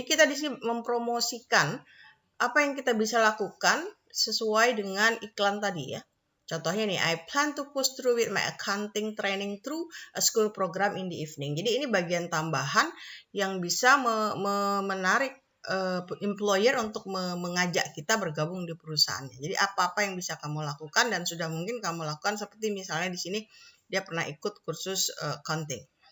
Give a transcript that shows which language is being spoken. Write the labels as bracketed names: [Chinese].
[Indonesian] Jadi kita di sini mempromosikan apa yang kita bisa lakukan sesuai dengan iklan tadi ya. Contohnya nih, [English] I plan to push through with my accounting training through a school program in the evening. [Indonesian] Jadi ini bagian tambahan yang bisa menarik employer untuk mengajak kita bergabung di perusahaannya. Jadi apa-apa yang bisa kamu lakukan dan sudah mungkin kamu lakukan, seperti misalnya di sini dia pernah ikut kursus accounting.